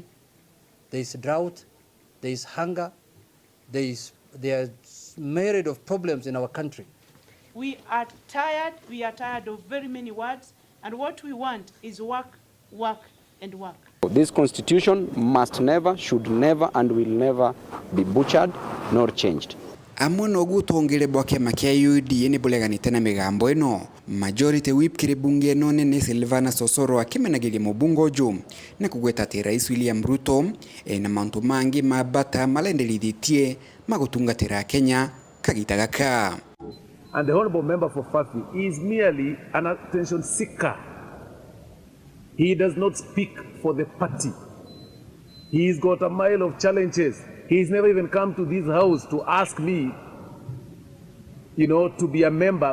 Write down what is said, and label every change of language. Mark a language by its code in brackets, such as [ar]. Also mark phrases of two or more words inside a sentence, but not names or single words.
[en] There is drought, there is hunger, there are myriad of problems in our country. We are tired of very many words, and what we want is work, work, and work. This constitution must never, should never, and will never be butchered nor changed. [mer] Amwe no gutongere bwake makia UDA ni buleganite na migambo ino. [en] Majority whip [mer] kire bunge no nene Silvana Sosoro akimenagiria mubungo jo na kugweta ati Rais William Ruto na mantu mangi mabata malendelithitie magutungatira Kenya kagitagaka. [en] And the honorable member for Fafi is merely an attention seeker. He does not speak for the party. He's got a mile of challenges. He's never even come to this house to ask me, to be a member.